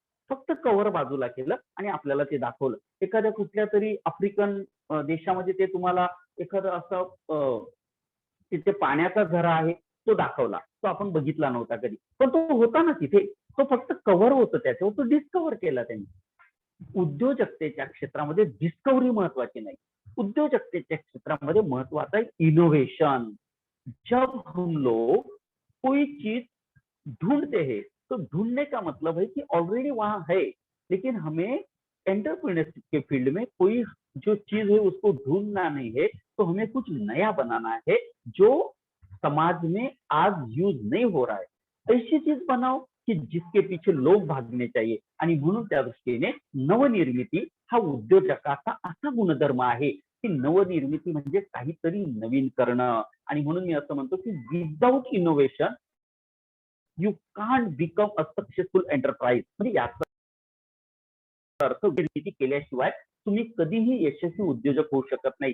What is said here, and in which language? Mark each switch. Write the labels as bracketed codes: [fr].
[mr] फक्त कव्हर बाजूला केलं आणि आपल्याला ते दाखवलं. एखाद्या कुठल्या तरी आफ्रिकन देशामध्ये ते तुम्हाला एखादं असं तिथे पाण्याचा झरा आहे तो दाखवला, तो आपण बघितला नव्हता कधी, पण तो होता ना तिथे, तो फक्त कव्हर होतं त्याच्यावर, तो डिस्कव्हर केला त्यांनी. उद्योजकतेच्या क्षेत्रामध्ये डिस्कव्हरी महत्वाची नाही, उद्योजकतेच्या क्षेत्रामध्ये महत्वाचं आहे इनोव्हेशन. [hi] जब हम लोग कोई चीज ढूंढते हैं तो ढूंढने का मतलब है कि ऑलरेडी वहां है, लेकिन हमें एंटरप्रेन्योरशिप के फील्ड में कोई जो चीज है उसको ढूंढना नहीं है, तो हमें कुछ नया बनाना है जो समाज में आज यूज नहीं हो रहा है. ऐसी चीज बनाओ की जिसके पीछे लोक भागणे चाहिए. [mr] आणि म्हणून त्या दृष्टीने नवनिर्मिती हा उद्योजकाचा असा गुणधर्म आहे की नवनिर्मिती म्हणजे काहीतरी नवीन करणं. आणि म्हणून मी असं म्हणतो की [en] Without innovation you can't become a successful enterprise. [mr] म्हणजे याचा अर्थ निर्मिती केल्याशिवाय तुम्ही कधीही यशस्वी उद्योजक होऊ शकत नाही.